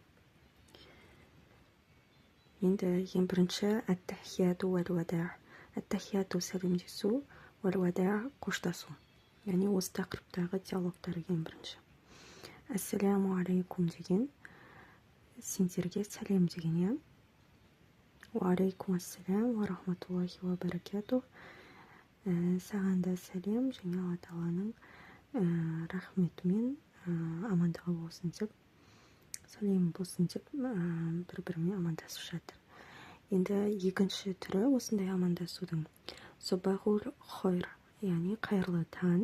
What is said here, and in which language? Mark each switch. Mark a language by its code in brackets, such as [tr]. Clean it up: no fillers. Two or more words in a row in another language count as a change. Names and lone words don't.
[kk] Енді ең бірінші [ar] التحية والوداع. [kk] Әт-тахияту сәлемдесу, уәл-уәдә қоштасу. Яғни осы тақырыптағы диалогтар ең бірінші. [ar] السلام عليكم [kk] деген сендерге сәлем деген, иә. [ar] وعليكم السلام ورحمة الله وبركاته. [kk] Саған да сәлем, және Алла Тағаланың рахметімен амандығы болсын деп, сәлем болсын деп бір-бірімен амандасып жатыр. Енді екінші түрі осындай амандасудың [ar] صباح الخير, [kk] яғни қайырлы таң.